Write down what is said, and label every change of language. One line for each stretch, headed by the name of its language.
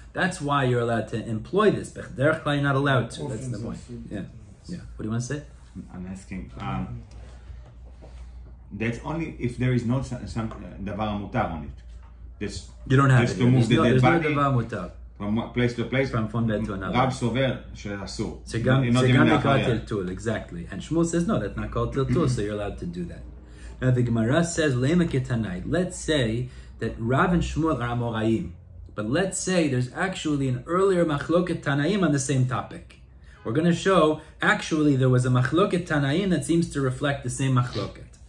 English: That's why you're allowed to employ this. B'derech klal, you're not allowed to. That's the point. Yeah. What do you want to say? I'm asking. That's only if there is not some דבר המותר on it. You don't have just it. to move the dead body. There's no דבר מותר. From one place to place, from one bed to another.
Hebrew: רב סובר שאסור. זה גם נקרא טלטול,
English: exactly. And Shmuel says, no, that's not called טלטול, so you're allowed to do that. Now the Gemara says, lema ketanai. Let's say that Rav and Shmuel are Amoraim. But let's say there's actually an earlier machloket Tanaim on the same topic. We're going to show, actually, there was a machloket Tanaim that seems to reflect the same machloket.